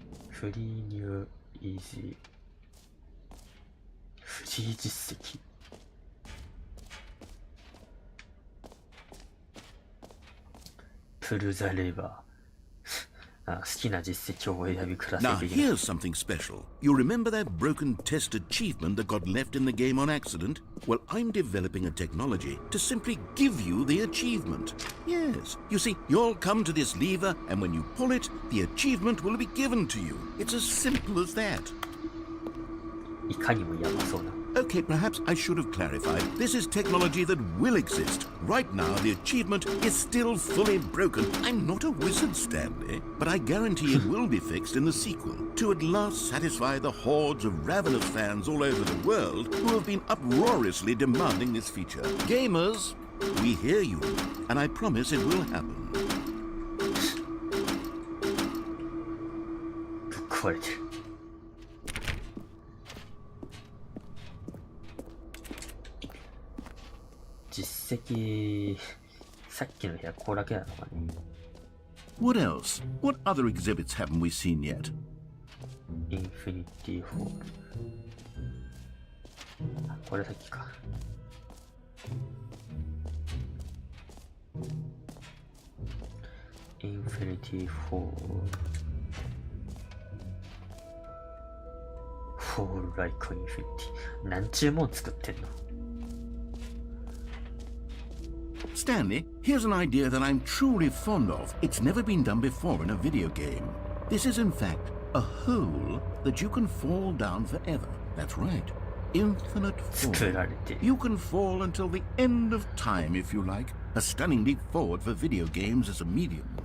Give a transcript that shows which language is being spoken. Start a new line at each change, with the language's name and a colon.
Japanese: フリーニューイージー。フリー実績。プルザレバー。好きな実績を選びくださ
English: Now
Japanese: い的な。
English: here's something special. You remember that broken test achievement that got left in the game on accident? Well, I'm developing a technology to simply give you the achievement. Yes. You see, you'll come to this lever, and when you pull it, the achievement will be given to you. It's as simple as that.
Japanese: いかにもやばそうな。
English: Okay, perhaps I should have clarified. This is technology that will exist. Right now, the achievement is still fully broken. I'm not a wizard, Stanley, but I guarantee it will be fixed in the sequel to at last satisfy the hordes of ravenous fans all over the world who have been uproariously demanding this feature. Gamers, we hear you, and I promise it will happen.
Japanese: ぶっ壊れてる。実績、さっきの部屋ここだけなのかね。
English: What else? What other exhibits haven't we seen yet?
Japanese: インフィニティホール。あ、これさっきか。インフィニティホール。フォールライクインフィニティ。何ちゅうもん作ってんの？
English: Stanley, here's an idea that I'm truly fond of. It's never been done before in a video game. This is in fact a hole that you can fall down forever. That's right. Infinite fall.
Japanese: 作られてる。
English: You can fall until the end of time if you like. A stunning leap forward for video games as a medium.